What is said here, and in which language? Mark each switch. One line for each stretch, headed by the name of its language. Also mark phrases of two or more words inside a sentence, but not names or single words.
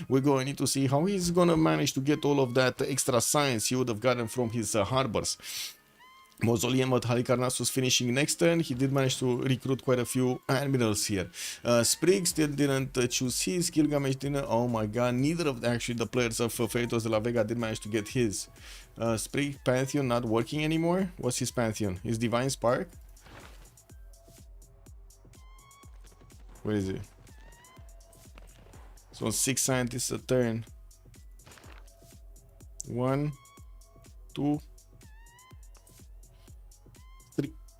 English: We're going to need to see how he's going to manage to get all of that extra science he would have gotten from his harbors. Mausoleum at Halicarnassus finishing next turn. He did manage to recruit quite a few admirals here. Sprig still didn't choose his. Gilgamesh didn't. Oh my god, neither of actually the players of Freritos de la Vega did manage to get his. Sprig Pantheon not working anymore. What's his Pantheon? His Divine Spark? Where is it? So 6 scientists a turn. 1, 2, 3.